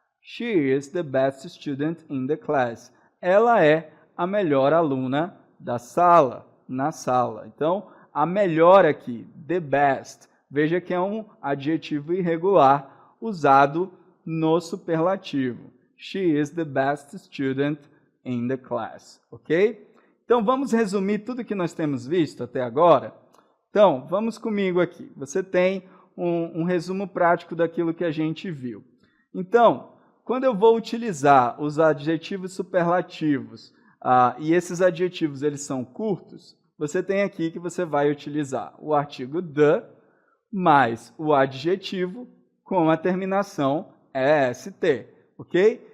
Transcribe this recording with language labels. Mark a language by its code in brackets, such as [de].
[en] She is the best student in the class. [pt] Ela é a melhor aluna da sala, na sala. Então, a melhor aqui, [en] the best, [pt] veja que é um adjetivo irregular usado no superlativo. [en] She is the best student in the class, ok? [pt] Então, vamos resumir tudo que nós temos visto até agora? Então, vamos comigo aqui. Você tem um resumo prático daquilo que a gente viu. Então, quando eu vou utilizar os adjetivos superlativos, e esses adjetivos eles são curtos, você tem aqui que você vai utilizar o artigo the mais o adjetivo com a terminação est, ok?